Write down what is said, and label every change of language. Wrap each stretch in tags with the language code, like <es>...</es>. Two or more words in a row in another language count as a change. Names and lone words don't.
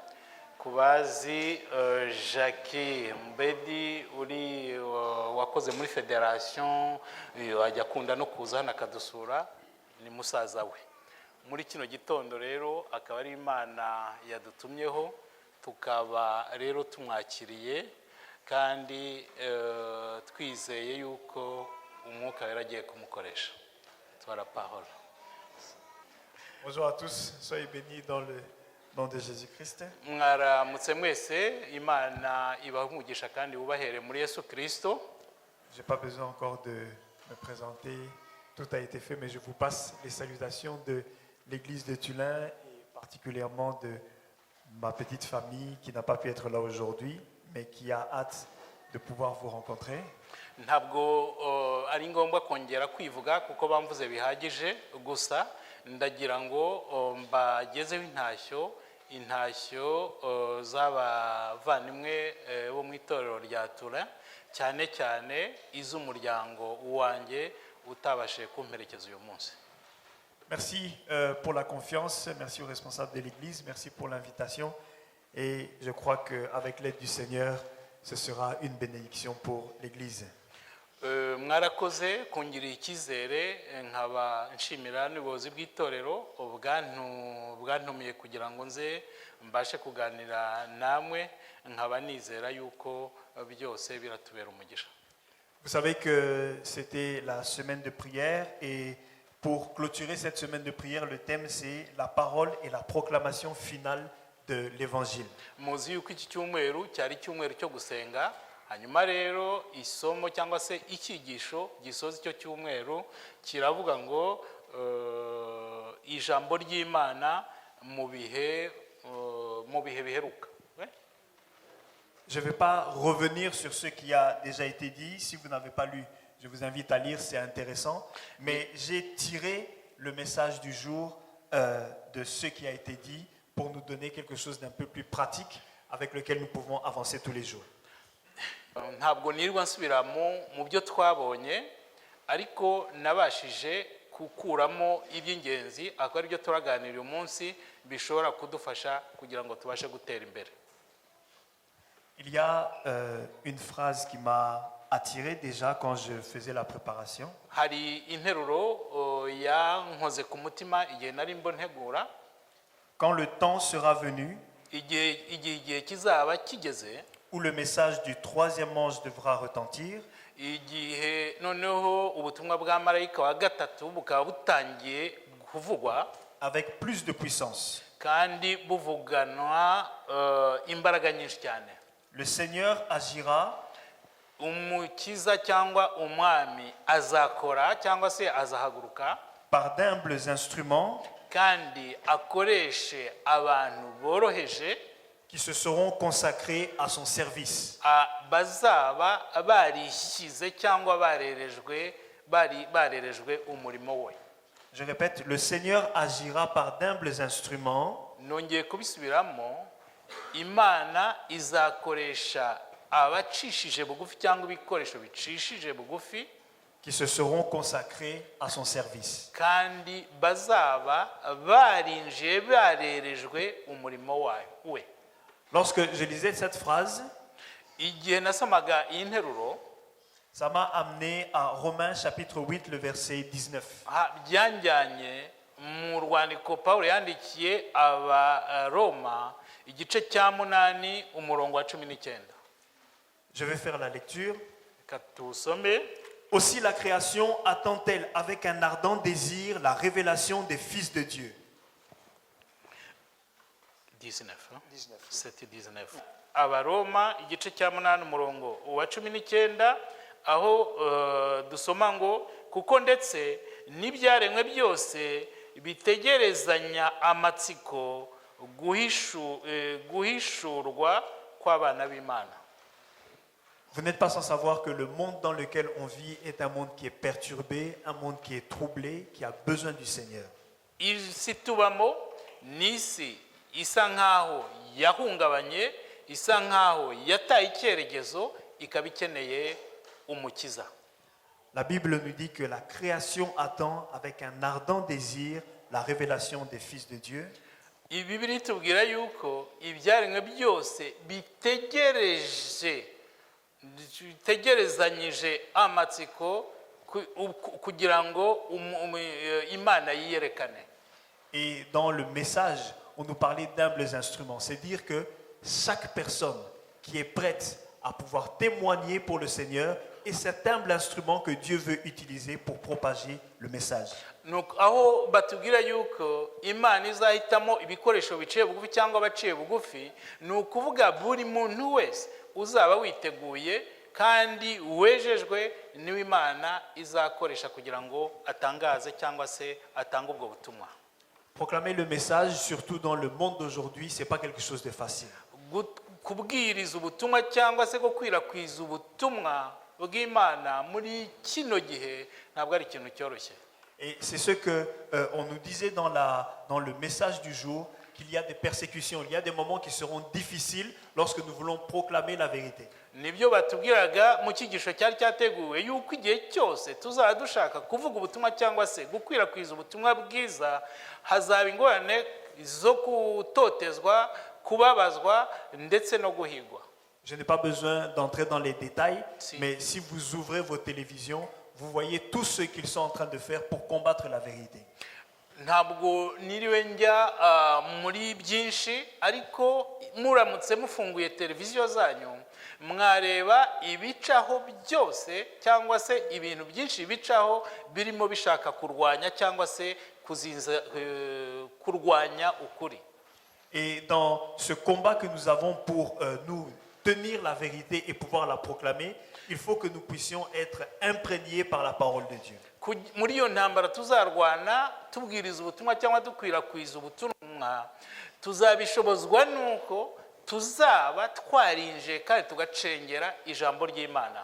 <rw>Kubazi Jacques Mbedi uri wakoze muri federation, ajya kunda no kuza hano akadusura, ni musaza we. Muri kino gitondo rero akaba ari Imana yadutumyeho, tukaba rero tumwakiriye kandi twizeye yuko umwuka yaragiye kumukoresha. Twara parole.</rw> <fr>Bonjour à tous, soyez bénis dans le nom de Jésus-Christ.</fr> <rw>Mwaramutse mwese, Imana ibahumugisha kandi ubahere muri Yesu Kristo.</rw> <fr>J'ai pas besoin encore de me présenter, tout a été fait, mais je vous passe les salutations de l'église de Tulin et particulièrement de ma petite famille qui n'a pas pu être là aujourd'hui, mais qui a hâte de pouvoir vous rencontrer.</fr> <rw>Ntabwo ari ngombwa kongera kwivuga kuko bamvuze bihagije, gusa ndagira ngo mbagezeho intashyo z'abavandimwe bo mu itorero rya Tura, cyane cyane iz'umuryango wanjye utabashije kumperekeza uyu munsi.</rw> <fr>Merci pour la confiance, merci aux responsables de l'église, merci pour l'invitation et je crois qu'avec l'aide du Seigneur, ce sera une bénédiction pour l'église.</fr> <rw>Mwarakoze kungirira icyizere, nkaba nshimira n'ubuyobozi bw'itorero bwantumiye kugira ngo nze mbashe kuganira namwe, nkaba nizera yuko byose biratubera umugisha.</rw> <fr>Vous savez que c'était la semaine de prière et pour clôturer cette semaine de prière, le thème c'est la parole et la proclamation finale de l'évangile.</fr> <rw>Muzi yuko iki cyumweru cyari cyumweru cyo gusenga, hanyuma rero isomo cyangwa se icyigisho gisoza icyo cyumweru kiravuga ngo ijambo ry'Imana mu bihe biheruka.</rw> <fr>Je ne vais pas revenir sur ce qui a déjà été dit. Si vous n'avez pas lu, je vous invite à lire, c'est intéressant. Mais j'ai tiré le message du jour de ce qui a été dit pour nous donner quelque chose d'un peu plus pratique avec lequel nous pouvons avancer tous les jours.</fr> <rw>Ntabwo nirwa nsubira mu byo twabonye, ariko nabashije kukuramo iby'ingenzi akaba ari byo turaganira uyu munsi bishobora kudufasha kugira ngo tubashe gutera imbere.</rw> <fr>Il y a une phrase qui m'a attiré déjà quand je faisais la préparation.</fr> <rw>Hari interuro yankoze ku mutima igihe nari mbo ntegura.</rw> <fr>Quand le temps sera venu,</fr> <rw>igihe kizaba kigeze,</rw> <fr>où le message du troisième ange devra retentir,</fr> <rw>igihe noneho ubutumwa bwa marayika wa gatatu bukaba butangiye kuvugwa</rw> <fr>avec plus de puissance.</fr> <rw>Kandi buvuganwa imbaraga nyinshi cyane.</rw> <fr>Le Seigneur agira,</fr> <rw>umukiza cyangwa umwami azakora cyangwa se azahaguruka</rw> <fr>par d'humbles instruments,</fr> <rw>kandi akoreshe abantu boroheje</rw> <fr>qui se seront consacrés à son service.</fr> <rw>Bazaba barishyize cyangwa barerejwe umurimo we.</rw> <fr>Je répète, le Seigneur agira par d'humbles instruments,</fr> <rw>nongeye kubisubiramo, Imana izakoresha abacishije bugufi cyangwa ibikoresho bicishije bugufi,</rw> <fr>qui se seront consacrés à son service.</fr> <rw>kandi bazaba barinjiye barerejwe umurimo we.</rw> <fr>Lorsque je lisais cette phrase,</fr> <rw>igihe nasomaga iyi nteruro,</rw> <fr>ça m'a amené à Romains chapitre 8, le verset 19.</fr> <rw>byanjyanye mu rwandiko Pawulo yandikiye Abaroma igice cya 8 umurongo wa 19.</rw> <fr>Je vais faire la lecture.</fr> <rw>Katusome.</rw> <fr>Aussi la création attend-elle avec un ardent désir la révélation des fils de Dieu. 19. 19.</fr> <rw>Abaroma igice cya 8 umurongo wa 19, aho dusoma ngo kuko ndetse n'ibyaremwe byose bitegerezanya amatsiko guhishurwa kw'abana b'Imana.</rw> <fr>Vous n'êtes pas sans savoir que le monde dans lequel on vit est un monde qui est perturbé, un monde qui est troublé, qui a besoin du Seigneur.</fr> <rw>isi tubamo ni isi isa nk'aho yahungabanye, isa nk'aho yataye icyerekezo, ikaba ikeneye umukiza.</rw> <fr>La Bible nous dit que la création attend avec un ardent désir la révélation des fils de Dieu.</fr> <rw>Bibiri tubwira yuko ibyaremwe byose bitegerezanyije amatsiko kugira ngo Imana yiyerekane.</rw> <fr>Et dans le message, on nous parlait d'humbles instruments. C'est dire que chaque personne qui est prête à pouvoir témoigner pour le Seigneur est cet humble instrument que Dieu veut utiliser pour propager le message.</fr> <rw>Nuko aho batubwira yuko Imana izahitamo ibikoresho biciye bugufi cyangwa abaciye bugufi, ni ukuvuga buri muntu wese uzaba witeguye kandi wejejwe niwe Imana izakoresha kugira ngo atangaze cyangwa se atange ubwo butumwa.</rw> <fr>Proclamer le message, surtout dans le monde d'aujourd'hui, ce n'est pas quelque chose de facile.</fr> <rw>Kubwiriza ubutumwa cyangwa se gukwirakwiza ubutumwa bw'Imana muri kino gihe ntabwo ari ikintu cyoroshye.</rw> <fr>Et c'est ce que on nous disait dans le message du jour, qu'il y a des persécutions, il y a des moments qui seront difficiles lorsque nous voulons proclamer la vérité.</fr> <rw>Nibyo batubwiraga mu cyigisho cyari cyateguwe yuko igihe cyose tuzaba dushaka kuvuga ubutumwa cyangwa se gukwirakwiza ubutumwa bwiza, hazaba ingorane zo gutotezwa, kubabazwa ndetse no guhigwa.</rw> <fr>Je n'ai pas besoin d'entrer dans les détails, Si. mais si vous ouvrez vos télévisions, vous voyez tout ce qu'ils sont en train de faire pour combattre la vérité.</fr> <rw>Ntabwo niriwe njya muri byinshi, ariko muramutse mufunguye televiziyo zanyu mwareba ibicaho byose cyangwa se ibintu byinshi bicaho birimo bishaka kurwanya cyangwa se kurwanya ukuri.</rw> <fr>Et dans ce combat que nous avons pour nous tenir la vérité et pouvoir la proclamer, il faut que nous puissions être imprégnés par la parole de Dieu.</fr> <rw>Muri iyo ntambara tuzarwana tubwiriza ubutumwa cyangwa dukwirakwiza ubutumwa, tuzabishobozwa nuko tuzaba twarinje kandi tugacengera ijambo ry'Imana.</rw>